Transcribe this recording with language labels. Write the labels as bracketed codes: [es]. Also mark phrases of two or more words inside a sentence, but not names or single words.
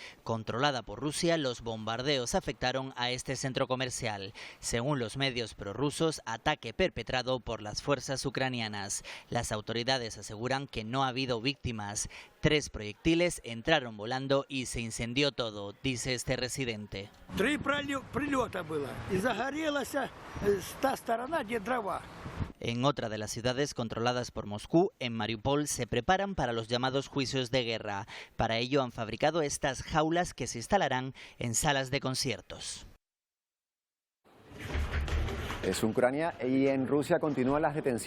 [es] Controlada por Rusia, los bombardeos afectaron a este centro comercial. Según los medios prorrusos, ataque perpetrado por las fuerzas ucranianas. Las autoridades aseguran que no ha habido víctimas. 3 proyectiles entraron volando y se incendió todo, dice este residente. [ru] 3 прилета было, и загорелась та сторона, где дрова. [es] En otra de las ciudades controladas por Moscú, en Mariupol, se preparan para los llamados juicios de guerra. Para ello han fabricado estas jaulas que se instalarán en salas de conciertos. Es Ucrania y en Rusia continúan las detenciones.